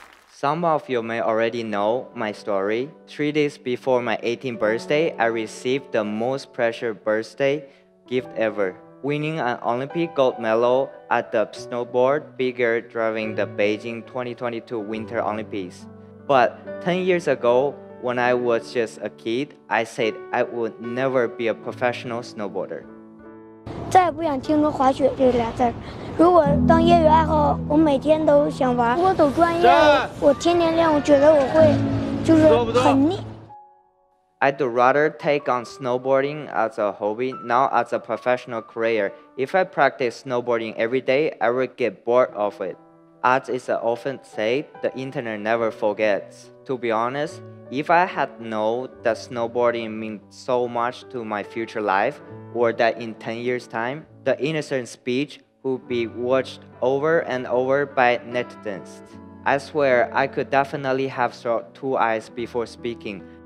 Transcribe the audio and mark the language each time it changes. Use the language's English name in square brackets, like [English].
[English] Some of you may already know my story. 3 days before my 18th birthday, I received the most precious birthday gift ever, winning an Olympic gold medal at the snowboard figure during the Beijing 2022 Winter Olympics. But 10 years ago, when I was just a kid, I said I would never be a professional snowboarder. [Chinese] 再也不想听着滑雪这俩字儿。如果当业余爱好，我每天都想玩。如果走专业，我天天练，我觉得我会就是很腻。 [English] I'd rather take on snowboarding as a hobby, not as a professional career. If I practice snowboarding every day, I would get bored of it. As is often said, the internet never forgets. To be honest, if I had known that snowboarding meant so much to my future life, or that in 10 years' time, the innocent speech would be watched over and over by netizens, I swear I could definitely have shot 2 eyes before speaking.